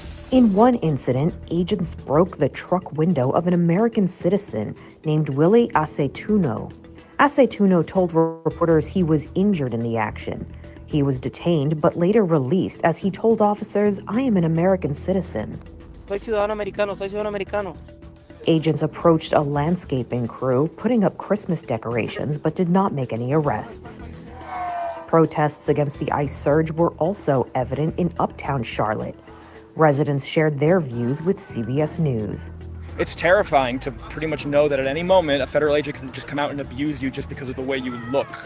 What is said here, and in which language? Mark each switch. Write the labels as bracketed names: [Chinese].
[English] In one incident, agents broke the truck window of an American citizen named Willie Aceituno. Aceituno told reporters he was injured in the action. He was detained but later released as he told officers, "I am an American citizen." [Spanish] Soy ciudadano americano. [English] Agents approached a landscaping crew putting up Christmas decorations but did not make any arrests. Protests against the ICE surge were also evident in uptown Charlotte. Residents shared their views with CBS News. It's terrifying to pretty much know that at any moment a federal agent can just come out and abuse you just because of the way you look.